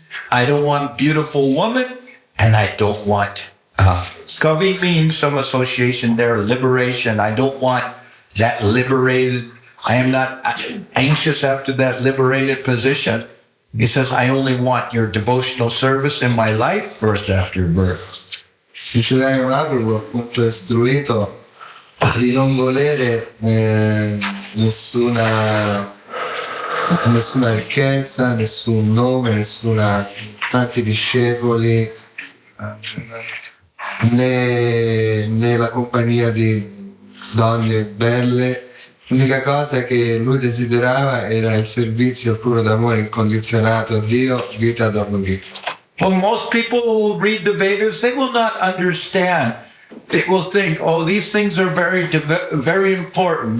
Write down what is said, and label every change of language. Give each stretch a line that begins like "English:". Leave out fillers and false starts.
English: I don't want beautiful woman, and I don't want Kavi means some association there, liberation. I don't want that liberated. I am not anxious after that liberated position. He says, I only want your devotional service in my life, birth after birth.
Italian: Srila Gurudev appunto è istruito di non volere nessuna ricchezza, nessun nome, tanti discepoli, né la compagnia di donne belle. L'unica cosa che lui desiderava era il servizio puro d'amore incondizionato a Dio, vita dopo vita.
English: Well, most people who read the Vedas, they will not understand. They will think, oh, these things are very important.